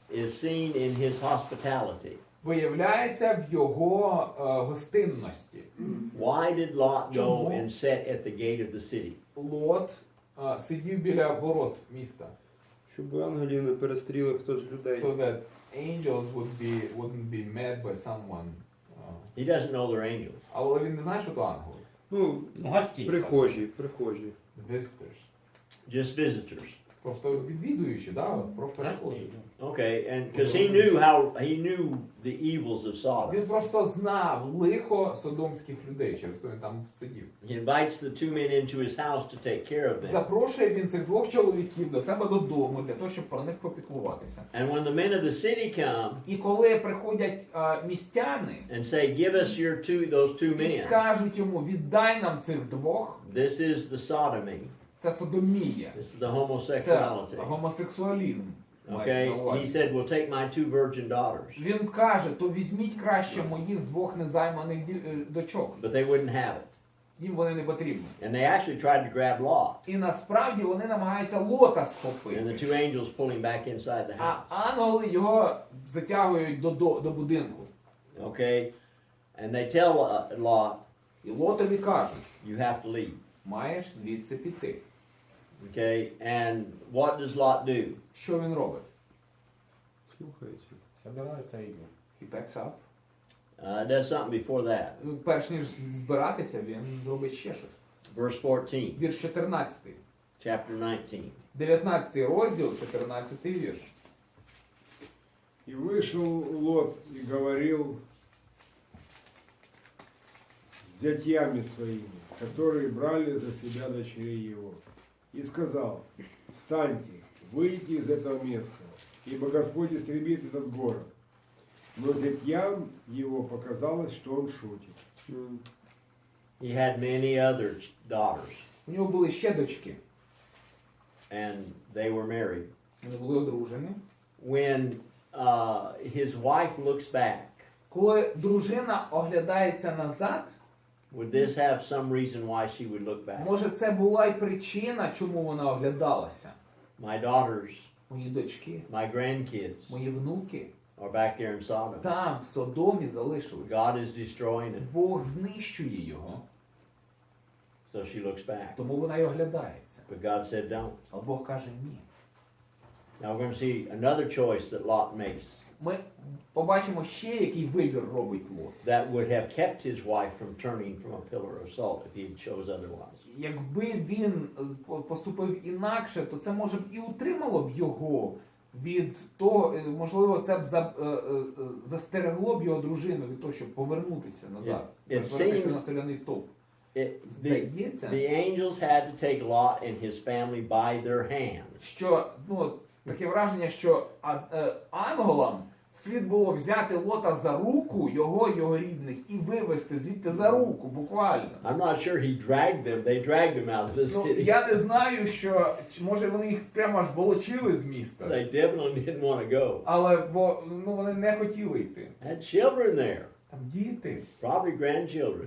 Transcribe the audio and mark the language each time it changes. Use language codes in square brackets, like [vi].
[en] is seen in his hospitality. [uk] виявляється в його гостинності. [en] Why did Lot go [uk] Чому? [en] and sit at the gate of the city? [uk] Лот сидів біля ворот міста. Щоб ангелів не перестріли хтось з людей. [en] So that angels wouldn't be met by someone. He doesn't know they're angels. [uk] Але він не знає, що то ангели. Ну, Гості. прихожі. [en] Visitors. Just visitors. [uk] Просто відвідуючі, да? Про перехожі. [en] Okay, and because he knew the evils of Sodom. [uk] Він просто знав лихо содомських людей, через то він там сидів. [en] He invites the 2 men into his house to take care of them. [uk] Запрошує він цих двох чоловіків до себе додому, для того, щоб про них попіклуватися. [en] And when the men of the city come [uk] І коли приходять містяни, [en] and say, "Give us those two [uk] і [en] men," [uk] кажуть йому, віддай нам цих двох, [en] this is the sodomy. [uk] це содомія, [en] This is the [uk] це [en] homosexuality. [uk] гомосексуалізм. [en] Okay, he said, "Well, take my 2 virgin daughters," [uk] Він каже, то візьміть краще моїх двох незайманих дочок. [en] but they wouldn't have it. [uk] Їм вони не потрібні. [en] And they actually tried to grab Lot, [uk] І насправді вони намагаються Лота [en] and the [uk] схопити. [en] 2 angels pull him back inside the [uk] А [en] house. [uk] ангели його затягують до будинку. [en] Okay, and they tell Lot, [uk] І Лотові кажуть, [en] "You have to leave." [uk] маєш звідси піти. [en] Okay, and what does Lot do? [uk] Що він робить? Слухається. Собираються і йдуть. [en] He packs up. Does something before that. [uk] Перш ніж збиратися, він робить ще щось. [en] verse 14, [uk] Вірш 14. [en] chapter 19. [uk] 19 розділ, 14 вірш. [ru] И вышел Лот и говорил с зятьями своими, которые брали за себя дочерей его, и сказал: встаньте, выйдите из этого места, ибо Господь истребит этот город. Но зятьям его показалось, что он шутит. [en] He had many other daughters, [uk] У нього були ще дочки. [en] and they were married. [uk] Вони були одружені. [en] When his wife looks back, [uk] Коли дружина оглядається назад, [en] would this have some reason why she would look back? [uk] може це була й причина, чому вона оглядалася. [en] My daughters, [uk] Мої дочки, [en] my grandkids [uk] мої внуки [en] are back there in Sodom. [uk] там, в Содомі, залишились. [en] God is destroying it, [uk] Бог знищує його, [en] so she looks back. [uk] тому вона й оглядається. [en] But God said don't. [uk] А Бог каже ні. [en] Now we're going to see another choice that Lot makes [uk] Ми побачимо ще, який вибір робить Лот. [en] that would have kept his wife from turning from a pillar of salt if he chose otherwise. [uk] Якби він поступив інакше, то це, може б, і утримало б його від того, можливо, це б застерегло б його дружину від того, щоб повернутися назад, [en] It [uk] перетворитися [en] seems- [uk] на соляний стовп. [en] The [uk] Здається, [en] angels had to take Lot and his family by their hand. [uk] що, таке враження, що ангелам слід було взяти Лота за руку, його рідних, і вивести звідти за руку, буквально. [en] I'm not sure he dragged them. They dragged him out of the city. [uk] Я не знаю, що, може вони їх прямо аж волочили з міста. [en] They definitely didn't want to go. [uk] Але, вони не хотіли йти. [en] Had children there, [uk] Там діти, [en] probably grandchildren.